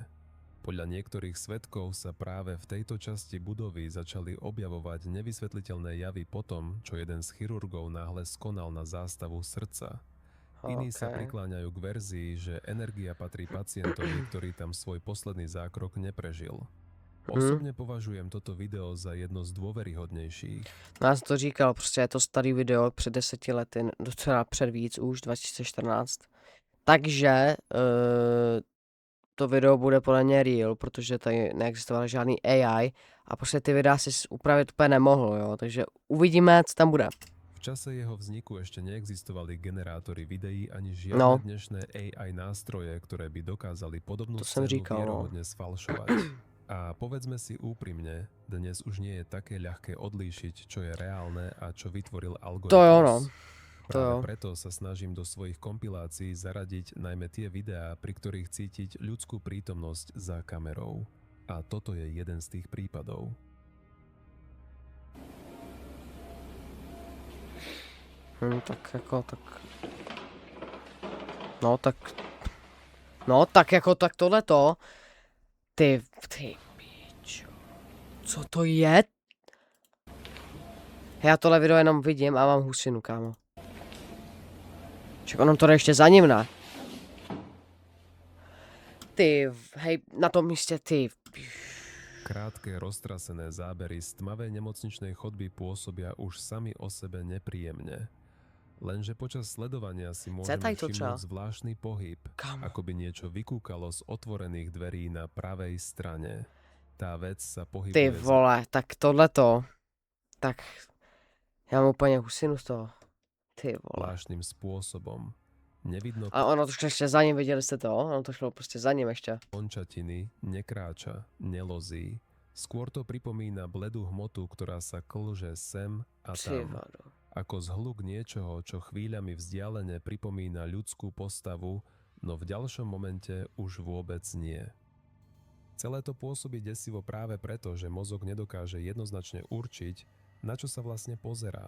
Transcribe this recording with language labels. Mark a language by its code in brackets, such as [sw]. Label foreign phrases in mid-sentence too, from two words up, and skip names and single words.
[sk] Podľa niektorých svedkov sa práve v tejto časti budovy začali objavovať nevysvetliteľné javy po tom, čo jeden z chirurgov náhle skonal na zástavu srdca. Iní sa Okej. prikláňajú k verzii, že energia patrí pacientovi, ktorý tam svoj posledný zákrok neprežil. Osobne považujem toto video za jedno z dôveryhodnejších. [cs] Já jsem to říkal, prostě je to starý video před 10 lety, docela před víc už, 2014. Takže to video bude podle mě real, protože tady neexistoval žádný AI a prostě ty videa si upravit úplně nemohl, jo, takže uvidíme, co tam bude. [sk] V čase jeho vzniku ešte neexistovali generátory videí ani No. žiadne dnešné AI nástroje, ktoré by dokázali podobnú [cs] To som [sk] scénu [cs] říkal, no. [sk] vierohodne sfalšovať. A povedzme si úprimne, dnes už nie je také ľahké odlíšiť, čo je reálne a čo vytvoril algoritmus. [cs] To je ono. To [sk] Práve [cs] jo. [sk] preto sa snažím do svojich kompilácií zaradiť najmä tie videá, pri ktorých cítiť ľudskú prítomnosť za kamerou. A toto je jeden z tých prípadov. [cs] Tak jako, tak... No tak jako, tak tohleto. Ty pičo. Co to je? Já tohle video jenom vidím a mám husinu, kámo. Ček, ono to jde ještě za ním, ne? Ty, hej, na tom místě, ty. [sk] Krátke, roztrasené zábery z tmavej nemocničnej chodby pôsobia už sami o sebe nepríjemne. Lenže počas sledovania si môžeme [cs] Cetaj to, [sk] všimnúť [cs] čo? [sk] zvláštny pohyb, [cs] Kámo. [sk] ako by niečo vykúkalo z otvorených dverí na pravej strane. Tá vec sa [cs] Ty [sk] pohybuje [cs] vole, tak tohleto. Tak, já mám úplně husinu z toho. Ty vole. [sk] zvláštnym spôsobom. Nevidno [cs] A ono to šlo ještě za ním, viděli jste to? Ono to šlo prostě za ním ještě. [sk] končatiny, nekráča, nelozí. Skôr to pripomína bledú hmotu, ktorá sa klže sem a [cs] Ty [sk] tam. [cs] vado. [sk] Ako zhluk niečoho, čo chvíľami vzdialene pripomína ľudskú postavu, no v ďalšom momente už vôbec nie. Celé to pôsobí desivo práve preto, že mozog nedokáže jednoznačne určiť, na čo sa vlastne pozerá.